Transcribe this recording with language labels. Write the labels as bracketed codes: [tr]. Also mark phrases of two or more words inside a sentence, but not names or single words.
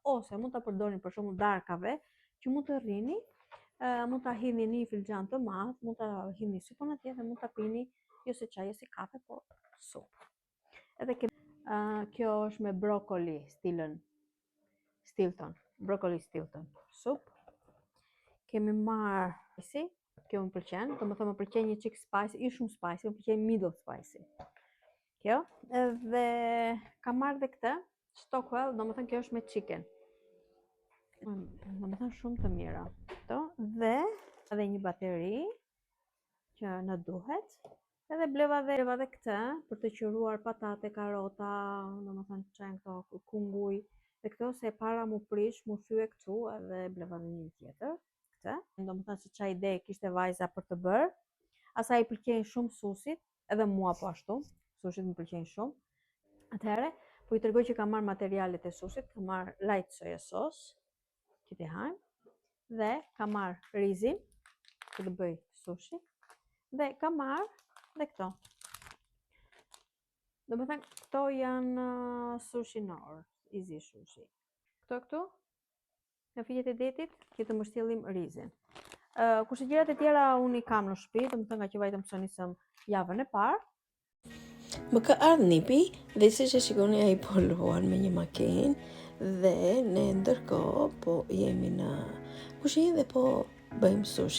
[sq] Ose mund ta përdorni për shembull darkave që mund të rrini, mund ta hidhni në një filxhan të madh, mund ta hidhni supën atje dhe mund ta pini jo si çaj, jo si kafe, po supë. Edhe kjo është me brokoli, Stilton, brokoli Stilton, supë. Kemi marrë spicy, kjo më pëlqen, do më pëlqen një çik spicy, jo shumë spicy, më pëlqen [en] middle spicy. [sq] Kjo, edhe kam marrë dhe këtë, Stockwell, do më thënë kjo është me chicken. Do më thënë shumë të mira. Dhe edhe një bateri që në duhet. Edhe bleva dhe këtë për të qëruar patate, karota, do më thënë qenë këto kunguj. Dhe këto se para mu prish, mu thye këtu edhe bleva dhe një tjetër. Këtë. Do më thënë se qa ide kishte vajza për të bërë. Asa i pëlqejnë shumë sushit, edhe mua po ashtu. Sushit më pëlqejnë shumë. Atëherë, po i tregoj që kam marrë materialet e sushit, kam marrë [en] light soya sauce, [sq] që t'i hajmë, dhe kam marrë rizin, që të bëj sushi, dhe kam marrë dhe këto. Do më thënë, këto janë sushi nor, [en] easy sushi. [sq] Këtu, në figjet e detit, që të mbështjellim rizin. Kurse gjërat e tjera unë i kam në shtëpi, do më thënë nga që vajtëm së nisëm javën e parë. Më ka ardhë nipi dhe si që shikoni a i po luan me një makinë dhe ne ndërkohë po jemi në kushinë dhe po bëjmë sushi.